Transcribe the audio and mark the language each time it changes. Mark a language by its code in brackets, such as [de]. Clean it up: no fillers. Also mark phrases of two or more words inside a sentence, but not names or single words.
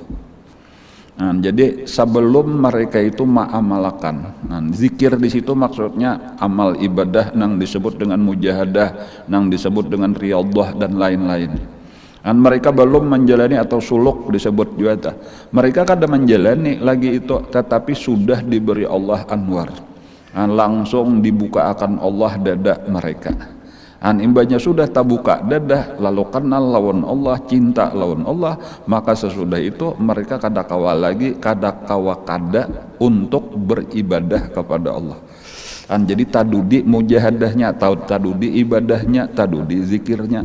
[id] Jadi sebelum mereka itu ma'amalakan, zikir di situ maksudnya amal ibadah nang disebut dengan mujahadah, nang disebut dengan riyadhah dan lain-lain. Mereka belum menjalani atau suluk disebut juga. Mereka kadang menjalani lagi itu, tetapi sudah diberi Allah anwar. Langsung dibuka akan Allah dada mereka. Imbanya sudah terbuka dada, lalu kenal lawan Allah, cinta lawan Allah, maka sesudah itu mereka [bjn] kada kawa lagi, kada [id] untuk beribadah kepada Allah. Jadi tadudi mujahadahnya, tadudi ibadahnya, tadudi zikirnya.